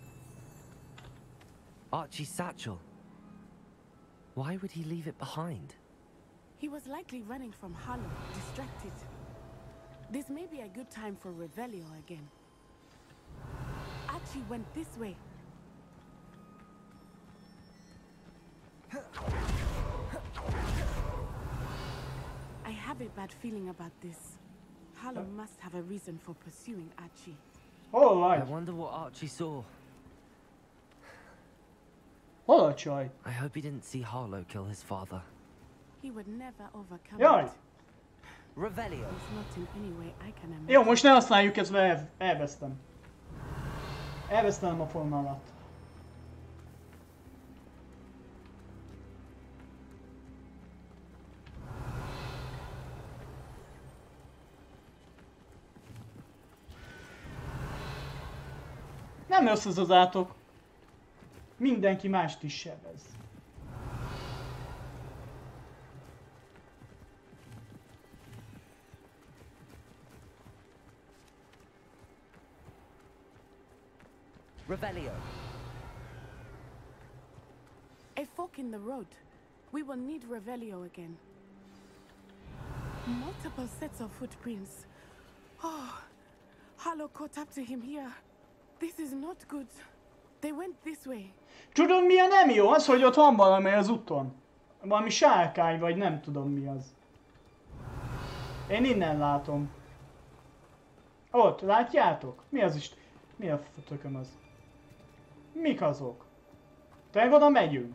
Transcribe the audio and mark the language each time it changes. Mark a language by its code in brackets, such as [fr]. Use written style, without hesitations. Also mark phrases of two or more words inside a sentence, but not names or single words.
[en] Archie's satchel. Why would he leave it behind? He was likely running from Harlow, distracted. This may be a good time for Revelio again. Archie went this way. I have a bad feeling about this. Harlow must have a reason for pursuing Archie. All right. I wonder what Archie saw. [hu] Hol a csaj? [en] I hope he didn't see Harlow kill his father. He would never overcome [hu] Jaj! [en] it. Revelio. It's not in any way I can imagine. [hu] Jó, most ne használjuk ezt, mert elvesztem. Elvesztem a formálat. Nem összezazátok. Mindenki mást is sebez. [en] Revelio. A fork in the road. We will need Revelio again. Multiple sets of footprints. Oh, Harlow caught up to him here. This is not good. They went this way. [hu] Tudod mi a nem jó? Az, hogy ott van valami az úton. Valami sárkány, vagy nem tudom mi az. Én innen látom. Ott, látjátok? Mi az is? Mi a tököm az? Mik azok? Tényleg oda megyünk?